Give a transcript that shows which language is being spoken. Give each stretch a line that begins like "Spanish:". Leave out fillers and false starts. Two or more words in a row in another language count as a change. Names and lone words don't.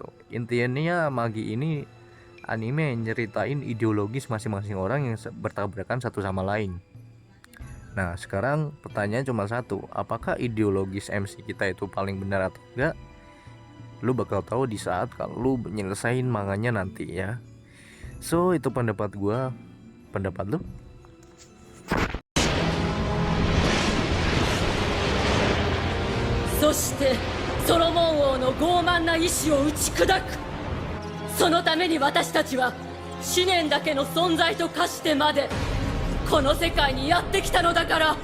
Indonesian: Intinya Magi ini anime yang nyeritain ideologis masing-masing orang yang bertabrakan satu sama lain. Nah sekarang pertanyaan cuma satu, apakah ideologis MC kita itu paling benar atau enggak? Lu bakal tahu di saat kalau lu nyelesain manganya nanti ya. So itu pendapat gua. Pendapat lu?
Japanese: Soしてソロモン王の傲慢な意志を打ち砕く。そのために私たちは思念だけの存在と化してまでこの世界にやってきたのだから。